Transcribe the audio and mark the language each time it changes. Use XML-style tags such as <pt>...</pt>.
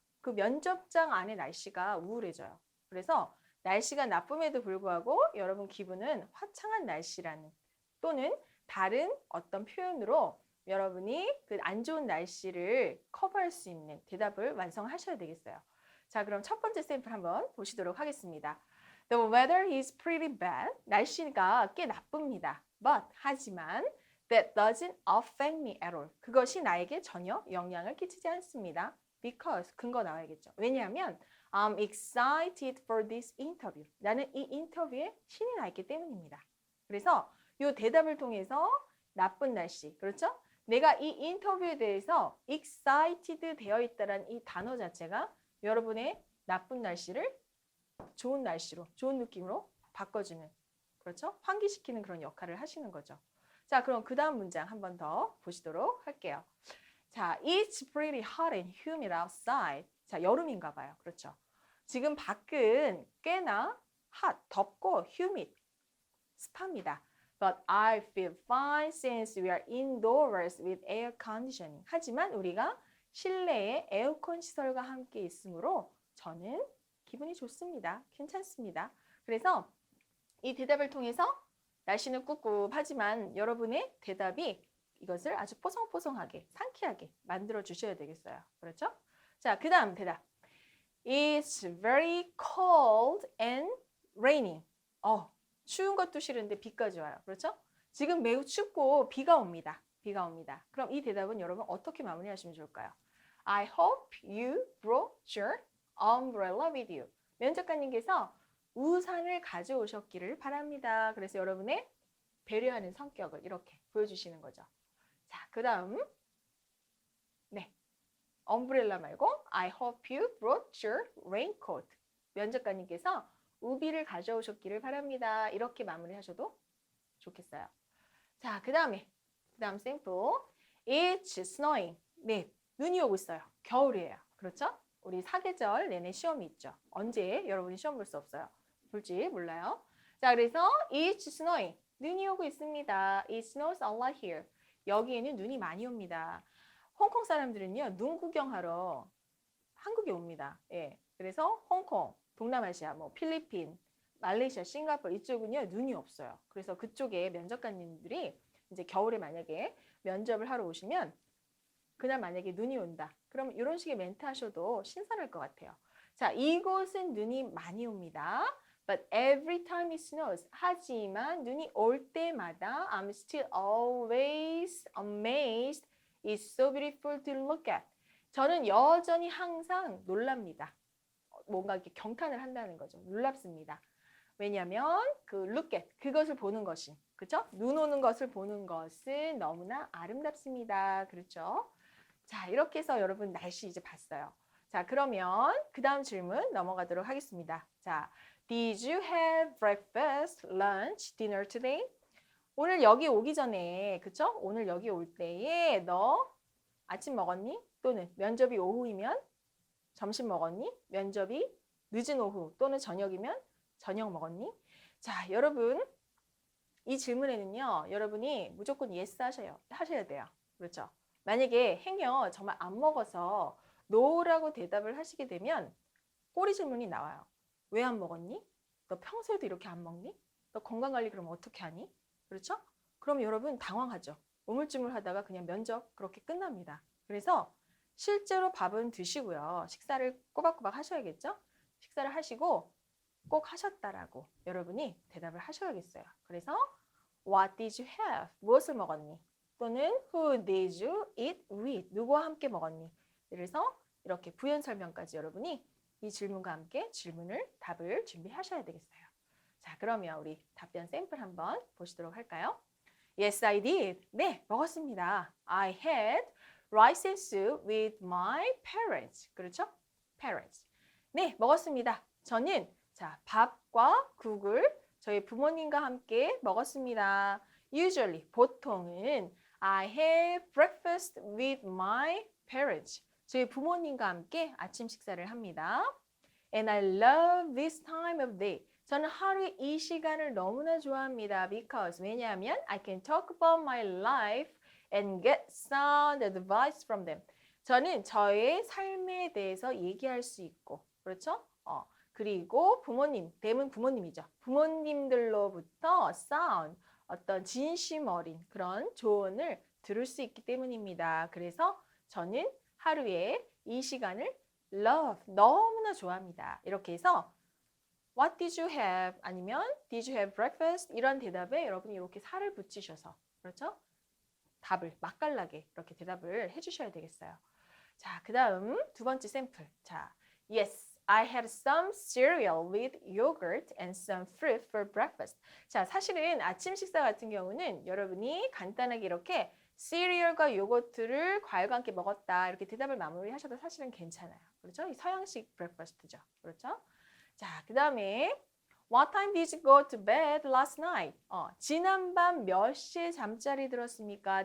<ko>그 면접장 안에 날씨가 우울해져요. 그래서 날씨가 나쁨에도 불구하고 여러분 기분은 화창한 날씨라는 또는 다른 어떤 표현으로 여러분이 그 안 좋은 날씨를 커버할 수 있는 대답을 완성하셔야 되겠어요. 자, 그럼 첫 번째 샘플 한번 보시도록 하겠습니다.</ko> <en>The weather is pretty bad.</en> <ko>날씨가 꽤 나쁩니다.</ko> <en>하지만 that doesn't affect me at all.</en> <ko>그것이 나에게 전혀 영향을 끼치지 않습니다. Because 근거 나와야겠죠.</ko> <en>왜냐하면 I'm excited for this interview.</en> <ko>나는 이 인터뷰에 신이 나 있기 때문입니다. 그래서 이 대답을 통해서 나쁜 날씨, 그렇죠? 내가 이 인터뷰에 대해서 excited 되어 있다는 이 단어 자체가 여러분의 나쁜 날씨를 좋은 날씨로, 좋은 느낌으로 바꿔주는, 그렇죠? 환기시키는 그런 역할을 하시는 거죠. 자, 그럼 그 다음 문장 한 번 더 보시도록 할게요.</ko> <en>자, it's pretty hot and humid outside.</en> <ko>자, 여름인가 봐요. 그렇죠? 지금 밖은 꽤나 hot, 덥고 humid, 습합니다.</ko> <en>But I feel fine since we are indoors with air conditioning.</en> <ko>하지만 우리가 실내에 에어컨 시설과 함께 있으므로 저는 기분이 좋습니다. 괜찮습니다. 그래서 이 대답을 통해서 날씨는 꿉꿉하지만 여러분의 대답이 이것을 아주 뽀송뽀송하게, 상쾌하게 만들어 주셔야 되겠어요. 그렇죠? 자, 그 다음 대답.</ko> <en>It's very cold and raining.</en> <ko>추운 것도 싫은데 비까지 와요. 그렇죠? 지금 매우 춥고 비가 옵니다. 비가 옵니다. 그럼 이 대답은 여러분 어떻게 마무리하시면 좋을까요?</ko> <en>I hope you brought your umbrella with you.</en> <ko>면접관님께서 우산을 가져오셨기를 바랍니다. 그래서 여러분의 배려하는 성격을 이렇게 보여주시는 거죠. 자, 그 다음</ko> <en>umbrella 말고 I hope you brought your raincoat.</en> <ko>면접관님께서 우비를 가져오셨기를 바랍니다. 이렇게 마무리하셔도 좋겠어요. 자, 그 다음 샘플.</ko> <en>It's snowing.</en> <ko>네, 눈이 오고 있어요. 겨울이에요. 그렇죠? 우리 사계절 내내 시험이 있죠. 언제 여러분이 시험 볼 수 없어요. 볼지 몰라요. 자, 그래서</ko> <en>It's snowing.</en> <ko>눈이 오고 있습니다.</ko> <en>It snows a lot here.</en> <ko>여기에는 눈이 많이 옵니다. 홍콩 사람들은요, 눈 구경하러 한국에 옵니다. 예. 그래서 홍콩, 동남아시아, 필리핀, 말레이시아, 싱가포르 이쪽은요, 눈이 없어요. 그래서 그쪽에 면접관님들이 이제 겨울에 만약에 면접을 하러 오시면 그날 만약에 눈이 온다. 그럼 이런 식의 멘트 하셔도 신선할 것 같아요. 자, 이곳은 눈이 많이 옵니다.</ko> <en>But every time it snows.</en> <ko>하지만 눈이 올 때마다</ko> <en>I'm still always amazed. It's so beautiful to look at.</en> <ko>저는 여전히 항상 놀랍니다. 뭔가 이렇게 경탄을 한다는 거죠. 놀랍습니다. 왜냐하면 그 look at 그것을 보는 것이 그렇죠? 눈 오는 것을 보는 것은 너무나 아름답습니다. 그렇죠? 자, 이렇게 해서 여러분 날씨 이제 봤어요. 자, 그러면 그 다음 질문 넘어가도록 하겠습니다.</ko> <en>자, Did you have breakfast, lunch, dinner today?</en> <ko>오늘 여기 오기 전에, 그쵸? 오늘 여기 올 때에 너 아침 먹었니? 또는 면접이 오후이면 점심 먹었니? 면접이 늦은 오후 또는 저녁이면 저녁 먹었니? 자, 여러분 이 질문에는요. 여러분이 무조건 yes 하셔야 돼요. 그렇죠? 만약에 행여 정말 안 먹어서 no라고 대답을 하시게 되면 꼬리 질문이 나와요. 왜 안 먹었니? 너 평소에도 이렇게 안 먹니? 너 건강관리 그럼 어떻게 하니? 그렇죠? 그럼 여러분 당황하죠. 우물쭈물하다가 그냥 면접 그렇게 끝납니다. 그래서 실제로 밥은 드시고요. 식사를 꼬박꼬박 하셔야겠죠? 식사를 하시고 꼭 하셨다라고 여러분이 대답을 하셔야겠어요.</ko> <en>그래서 What did you have?</en> <ko>무엇을 먹었니?</ko> <en>또는 Who did you eat with?</en> <ko>누구와 함께 먹었니? 그래서 이렇게 부연 설명까지 여러분이 이 질문과 함께 답을 준비하셔야 되겠어요. 자, 그러면 우리 답변 샘플 한번 보시도록 할까요?</ko> <en>Yes, I did.</en> <ko>네, 먹었습니다.</ko> <en>I had rice and soup with my parents.</en> <ko>그렇죠? Parents. 네, 먹었습니다. 저는 자, 밥과 국을 저희 부모님과 함께 먹었습니다.</ko> <en>Usually, 보통은 I have breakfast with my parents.</en> <ko>저희 부모님과 함께 아침 식사를 합니다.</ko> <en>And I love this time of day.</en> <ko>저는 하루에 이 시간을 너무나 좋아합니다.</ko> <en>Because 왜냐하면 I can talk about my life and get sound advice from them.</en> <ko>저는 저의 삶에 대해서 얘기할 수 있고, 그렇죠? 그리고 부모님, 댐은 부모님이죠. 부모님들로부터 sound, 어떤 진심 어린 그런 조언을 들을 수 있기 때문입니다. 그래서 저는 하루에 이 시간을 love, 너무나 좋아합니다. 이렇게 해서</ko> <en>What did you have? 아니면 Did you have breakfast?</en> <ko>이런 대답에 여러분이 이렇게 살을 붙이셔서 그렇죠? 답을 맛깔나게 이렇게 대답을 해주셔야 되겠어요. 자, 그 다음 두 번째 샘플.</ko> <en>자, Yes, I had some cereal with yogurt and some fruit for breakfast.</en> <ko>자, 사실은 아침 식사 같은 경우는 여러분이 간단하게 이렇게 시리얼과 요거트를 과일과 함께 먹었다 이렇게 대답을 마무리하셔도 사실은 괜찮아요. 그렇죠? 이 서양식 브렉퍼스트죠. 그렇죠?</ko> <en>자, 그 다음에 What time did you go to bed last night?</en> <ko>지난밤 몇 시에 잠자리 들었습니까?</ko>